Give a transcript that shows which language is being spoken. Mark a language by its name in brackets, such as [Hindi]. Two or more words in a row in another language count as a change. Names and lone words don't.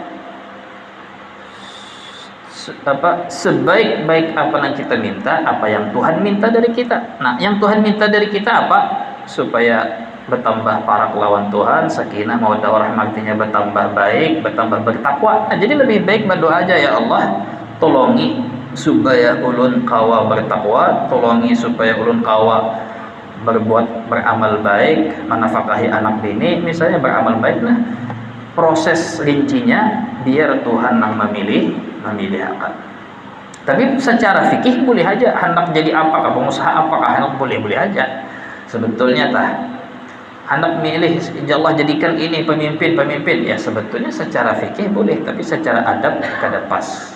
[Indonesian] Sebaik-baik apa yang kita minta, apa yang Tuhan minta dari kita. Nah, yang Tuhan minta dari kita apa? Supaya bertambah [Banjar] parak lawan [Indonesian] Tuhan, [Arabic] سكينة مودة ورحمة, [Indonesian] artinya bertambah baik, bertambah bertakwa. Nah, jadi lebih baik berdoa aja, [Arabic] يا الله, [Banjar] tolongi supaya ulun kawa bertakwa, tolongi supaya ulun kawa beramal baik, menafkahi anak bini, misalnya beramal baik. [Indonesian] Nah, proses rincinya biar Tuhan yang memilih akan. Tapi secara fikih boleh aja hendak jadi apakah pengusaha, apakah hendak boleh aja. Sebetulnya hendak milih [Arabic] يا الله [Indonesian] jadikan ini pemimpin ya, sebetulnya secara fikih boleh, tapi secara adab [Banjar] kada pas.